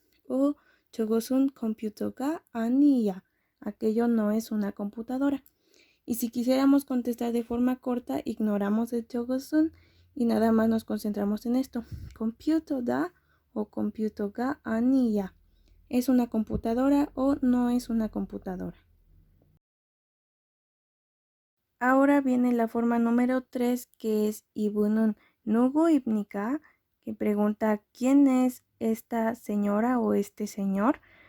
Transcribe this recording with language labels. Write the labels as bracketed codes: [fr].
[ko] O 저것은 컴퓨터가 아니야. [es] Aquello no es una computadora. Y si quisiéramos contestar de forma corta, ignoramos el [ko] 저것은 [es] y nada más nos concentramos en esto. [ko] 컴퓨터다 o 컴퓨터가 아니야. [es] ¿Es una computadora o no es una computadora? Ahora viene la forma número 3, que es [ko] 이분은 누구입니까? [es] Que pregunta quién es esta señora o este señor.